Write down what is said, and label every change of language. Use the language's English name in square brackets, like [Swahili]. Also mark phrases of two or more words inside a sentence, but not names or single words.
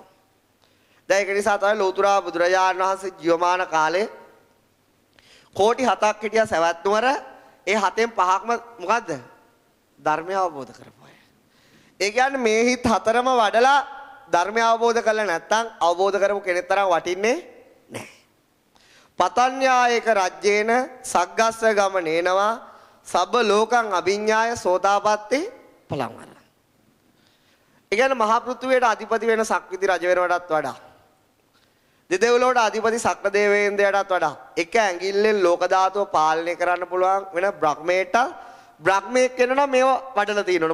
[Sinhala] දැන් ඒක නිසා තමයි ලෝතුරා බුදුරජාණන් වහන්සේ ජීවමාන කාලේ කෝටි 7ක් හිටියා සවැත් නුවර. ඒ 7න් 5ක්ම මොකද්ද? ධර්මය අවබෝධ කරපු අය. ඒ කියන්නේ මේ හිත් හතරම වඩලා ධර්මය අවබෝධ කරලා නැත්නම් අවබෝධ කරපු කෙනෙක් තරම් වටින්නේ නැහැ. [Pali] පතඤ්ඤායක රජ්‍යේන සග්ගස්ස ගමනේනවා සබ්බ ලෝකං අභිඤ්ඤාය සෝතාපට්ටි පලංවර. [Sinhala] ඒ කියන්නේ මහා පෘථුවියට අධිපති වෙන සක්විති රජ වෙනවටත් වඩා දෙදෙව්ලොවට අධිපති සක්‍ර දේවේන්ද්‍රයටත් වඩා එක ඇඟිල්ලෙන් ලෝක ධාතුව පාලනය කරන්න පුළුවන් වෙන බ්‍රහ්මයට බ්‍රහ්මයෙක් වෙනවා මේව වඩලා තියෙනවනේ.